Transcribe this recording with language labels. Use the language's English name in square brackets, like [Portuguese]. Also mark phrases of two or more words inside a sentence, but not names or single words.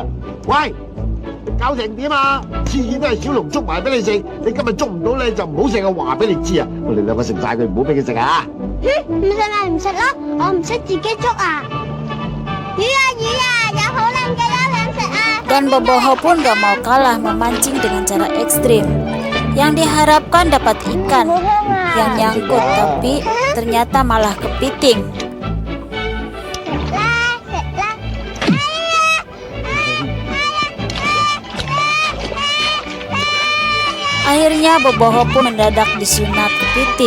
[Cantonese] 喂，搞成點啊？次次都係小龍捉埋俾你食，你今日捉唔到咧就唔好食啊！話俾你知啊，我哋兩個食晒佢，唔好俾佢食啊！唔食咪唔食咯，我唔識自己捉啊！魚啊，有好靚嘅啦，想食啊！ [Indonesian] Dan Boboho pun gak mau kalah memancing dengan cara ekstrim. Yang diharapkan dapat ikan yang nyangkut, tapi ternyata malah kepiting. Akhirnya Boboho pun mendadak disunat kepiting.